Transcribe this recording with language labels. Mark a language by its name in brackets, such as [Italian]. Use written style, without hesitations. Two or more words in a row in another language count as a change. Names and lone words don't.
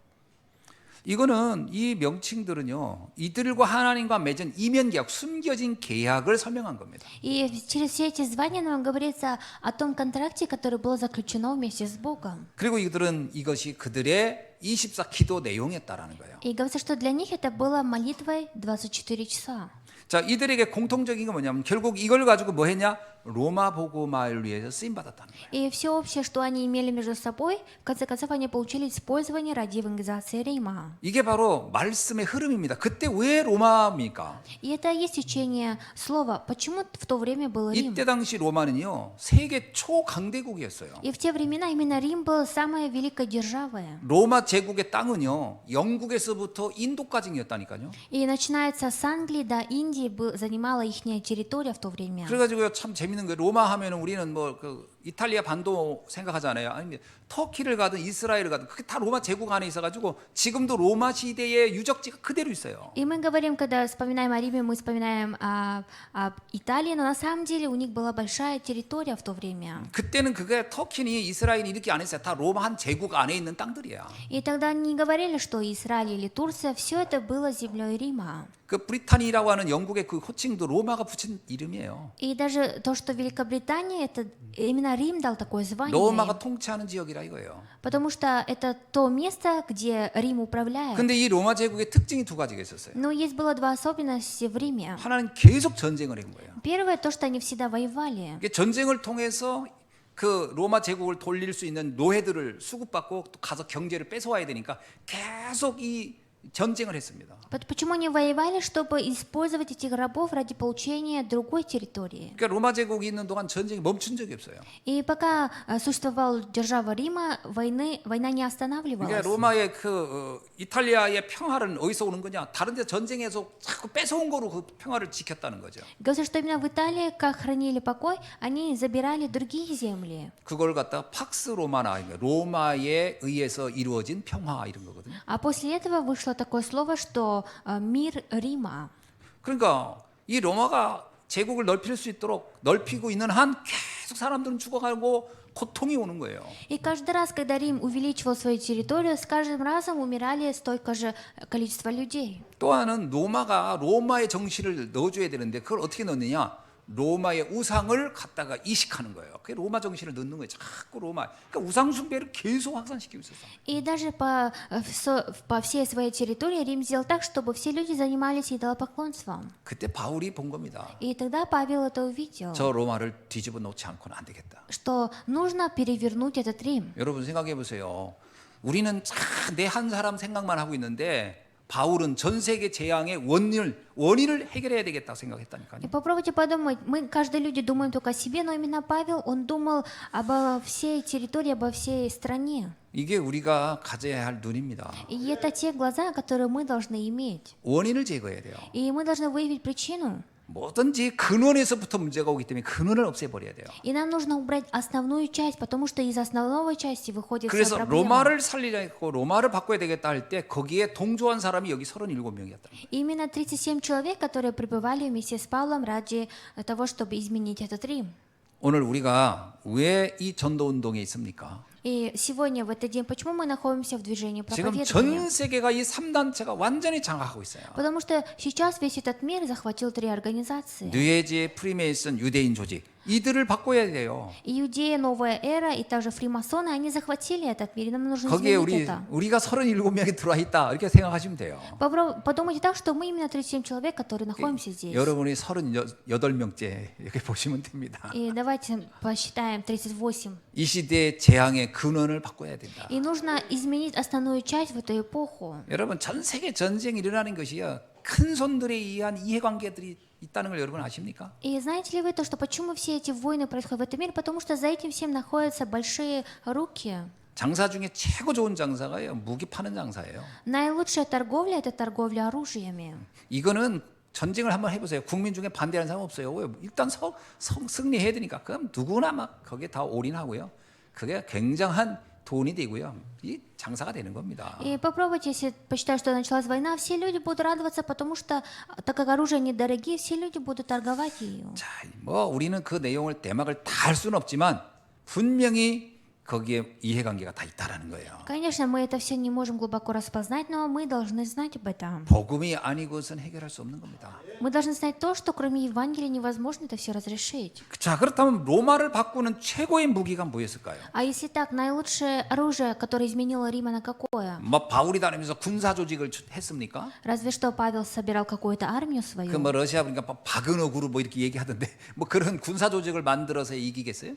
[Korean] 이거는 이 명칭들은요 이들과 하나님과 맺은 이면 계약, 숨겨진 계약을 설명한 겁니다. [Russian] И через все эти звания нам говорится о том контракте, который был заключен вместе с Богом. [Korean] 그리고 이것이 그들의 24 기도 내용이었다라는 거예요. [Russian] И говорится, что для них это было молитвой 24 часа. [Korean] 자, 이들에게 공통적인 게 뭐냐면 결국 이걸 가지고 뭐 했냐? 로마 복음화를 위해서 쓰임 받았다는 거예요. [Russian] И все общее, что они имели между собой, в конце концов, они получили использование ради евангелизации Рима. [Korean] 이게 바로 말씀의 흐름입니다. 그때 왜 로마입니까? [Russian] И это и есть течение слова. Почему в то время был Рим? [Korean] 이때 당시 로마는요 세계 초강대국이었어요. [Russian] И в те времена именно Рим был самой великой державой. [Korean] 로마 제국의 땅은요 영국에서부터 인도까지였다니까요. [Russian] И начинается с Англии до Индии, занимала их территория в то время. [Korean] 그래가지고요 참 재밌는 거예요. 로마 하면은 우리는 뭐 그 이탈리아 반도 생각하잖아요. 아니 터키를 가든 이스라엘을 가든 그게 다 로마 제국 안에 있어가지고 지금도 로마 시대의 유적지가 그대로 있어요. [Russian] И мы говорим, когда вспоминаем о Риме, мы вспоминаем об Италии, но на самом деле у них была большая территория в то время. [Korean] 그때는 그게 터키니 이스라엘이 이렇게 안 했어요. 다 로마 한 제국 안에 있는 땅들이야. [Russian] И тогда они не говорили, что Израиль или Турция, все это было землей Рима. [Korean] 그 브리타니라고 하는 영국의 그 호칭도 로마가 붙인 이름이에요. [Russian] И даже то, что Великобритания, это именно Рим дал такое звание. [Korean] 로마가 통치하는 지역이라 이거예요. [Russian] Потому что это то место, где Рим управляет. [Korean] 근데 이 로마 제국의 특징이 두 가지가 있었어요. [Russian] Но есть было два особенности в Риме. [Korean] 하나는 계속 전쟁을 한 거예요. [Russian] Первое, то, что они всегда воевали. [Korean] 이게 전쟁을 통해서 그 로마 제국을 돌릴 수 있는 노예들을 수급받고 또 가서 경제를 뺏어와야 되니까 계속 이 전쟁을 했습니다. [Russian] Почему они воевали, чтобы использовать этих рабов ради получения другой территории? [Korean] 그러니까 로마 제국이 있는 동안 전쟁이 멈춘 적이 없어요. [Russian] И пока существовала держава Рима, война не [Korean] 그러니까 [Russian] останавливалась. [Korean] 로마의 이탈리아의 평화는 어디서 오는 거냐? 다른 데 전쟁에서 자꾸 뺏어온 거로 그 평화를 지켰다는 거죠. [Russian] Говорится, что именно в Италии, как хранили покой, они забирали другие земли. [Korean] 그걸 갖다가 팍스 로마나 로마에 의해서 이루어진 평화 이런 거거든요. [Russian] А после этого вышло такое слово, что мир Рима. [Korean] 그러니까 이 로마가 제국을 넓힐 수 있도록 넓히고 있는 한 계속 사람들은 죽어가고 고통이 오는 거예요. [Russian] И каждый раз, когда Рим увеличивал свою территорию, с каждым разом умирали столько же количество людей. [Korean] 또 하나는 로마의 정신을 넣어줘야 되는데 그걸 어떻게 넣느냐? 로마의 우상을 갖다가 이식하는 거예요. 그게 로마 정신을 넣는 거예요. 자꾸 로마. 그러니까 우상 숭배를 계속 확산시키고 있었어. [Russian] И даже по всей своей территории Рим сделал так, чтобы все люди занимались идолопоклонством. [Korean] 그때 바울이 본 겁니다. [Russian] И тогда Павел это увидел, [Korean] 저 로마를 뒤집어 놓지 않고는 안 되겠다. [Russian] что нужно перевернуть этот Рим. [Korean] 여러분 생각해 보세요. 우리는 내 한 사람 생각만 하고 있는데 바울은 전 세계 재앙의 원인을 해결해야 되겠다고 생각했다니까요. [Russian] И попробуйте подумать, мы, каждый люди, думаем только о себе, но именно Павел, он думал обо всей территории, обо всей стране. [Korean] 이게 우리가 가져야 할 눈입니다. [Russian] И это те глаза, которые мы должны иметь. [Korean] 원인을 제거해야 돼요. [Russian] И мы должны выявить причину. [Korean] 뭐든지 근원에서부터 문제가 오기 때문에 근원을 없애버려야 돼요. [Russian] И нам нужно убрать основную часть, потому что из основной части выходит вся [Korean] 그래서 [Russian] проблема. [Korean] 로마를 살리려 했고 로마를 바꿔야 되겠다 할 때 거기에 동조한 사람이 여기 37명이었다. [Russian] И именно 37 человек, которые пребывали вместе с Павлом ради того, чтобы изменить этот Рим. [Korean] 오늘 우리가 왜 이 전도 운동에 있습니까? [Russian] И сегодня, в этот день, почему мы находимся в движении [Korean] 지금 [Russian] проповедования? [Korean] 전 세계가 이 3단체가 완전히 장악하고 있어요. [Russian] Потому что сейчас весь этот мир захватил три организации. [Korean] 뉴에이지, 프리메이슨, 유대인 조직 이들을 바꿔야 돼요. [Russian] Иудея, Новая Эра и также фримасоны, они захватили этот мир, и нам нужно [Korean] 거기에 [Russian] изменить это. [Korean] 우리가 37명이 들어와 있다 이렇게 생각하시면 돼요. [Russian] Подумайте так, что мы именно 37 человек, которые находимся здесь. [Korean] 여러분이 38명째 이렇게 보시면 됩니다. [Russian] И давайте посчитаем 38. [Korean] 이 시대의 재앙의 근원을 바꿔야 된다. [Russian] И нужно изменить основную часть в эту эпоху. [Korean] 여러분 전 세계 전쟁이 일어나는 것이요 큰 손들에 의한 이해관계들이 있다는 걸 여러분 아십니까? [Russian] И знаете ли вы то, что почему все эти войны происходят в этом мире? Потому что за этим всем находятся большие руки. [Korean] 장사 중에 최고 좋은 장사가요. 무기 파는 장사예요. [Russian] Наилучшая торговля – это торговля оружиями. [Korean] 이거는 전쟁을 한번 해보세요. 국민 중에 반대하는 사람 없어요. 왜? 일단 승리해야 되니까. 그럼 누구나 막 거기에 다 올인하고요. 그게 굉장한 돈이 되고요. 이 장사가 되는 겁니다. [Russian] И попробуйте, если посчитать, что началась война, все люди будут радоваться, потому что, так как оружие недорогие, все люди будут торговать ею. [Korean] 자, 뭐 우리는 그 내용을 대막을 다 할 수는 없지만 분명히 거기에 이해관계가 다 있다라는 거예요. [Russian] Конечно, мы это все не можем глубоко распознать, но мы должны знать об этом. [Korean] 복음이 아니고선 해결할 수 없는 겁니다. [Russian] Мы должны знать то, что кроме Евангелия невозможно это все разрешить. [Korean] 자, 그렇다면 로마를 바꾸는 최고의 무기가 뭐였을까요? [Russian] А если так, наилучшее оружие, которое изменило Рима, на какое? [Korean] 뭐 바울이 다니면서 군사 조직을 했습니까? [Russian] Разве что Павел собирал какую-то армию [Korean] 그 [Russian] свою. [Korean] 뭐 러시아 보니까 바그너 그룹 뭐 이렇게 얘기하던데 뭐 그런 군사 조직을 만들어서 이기겠어요?